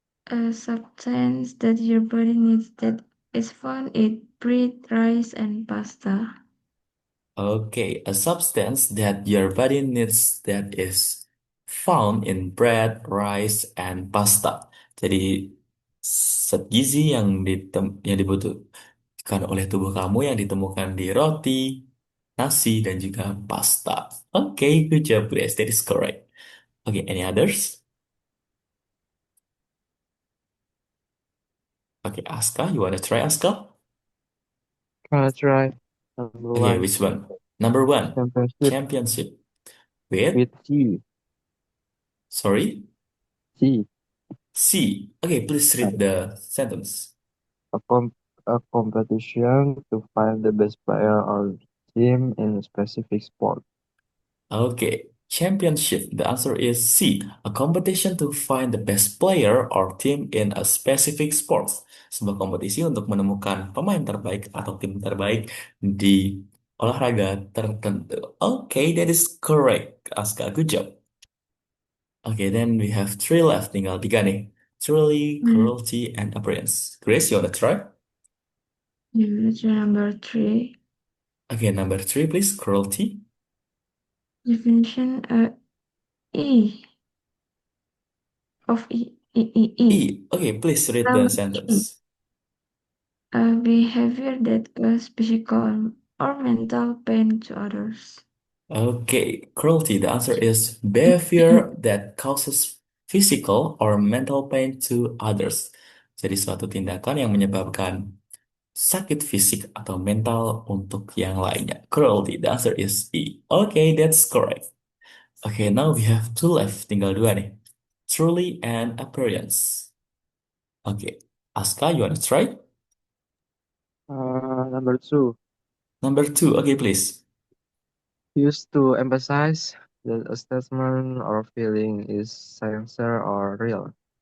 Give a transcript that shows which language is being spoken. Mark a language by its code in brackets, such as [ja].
[en] A substance that your body needs that is found in bread, rice, and pasta. Okay, a substance that your body needs that is found in bread, rice, and pasta. [id] Jadi zat gizi yang dibutuhkan oleh tubuh kamu yang ditemukan di roti, nasi, dan juga pasta. [en] Okay, good job, Grace. That is correct. Okay, any others? Okay, Aska, you wanna try Aska? Try number Okay, one. which one? Number 1, Championship championship. With, with C. sorry, C. C. Okay, please read the sentence. A, a competition to find the best player or team in a specific sport. Okay, championship. The answer is C. A competition to find the best player or team in a specific sport. [id] Sebuah kompetisi untuk menemukan pemain terbaik atau tim terbaik di olahraga tertentu. [en] Okay, that is correct, Aska. Good job. Okay, then we have three left. [id] Tinggal tiga nih. Truly, Hmm. [en] cruelty, and appearance. Grace, you wanna try? Number 3. Okay, number 3, please. Cruelty. Definition E of E. E. Okay, please read the E. sentence. A behavior that causes physical or mental pain to others. Okay, cruelty. The answer is behavior that causes physical or mental pain to others. [id] Jadi suatu tindakan yang menyebabkan sakit fisik atau mental untuk yang lainnya. [en] Cruelty. The answer is E. Okay, that's correct. Okay, now we have two left. [id] Tinggal dua nih. [en] Truly and appearance. Okay, Aska, you wanna try? Number two. Number 2. Okay, please. Used to emphasize that a statement or feeling is sincere or real.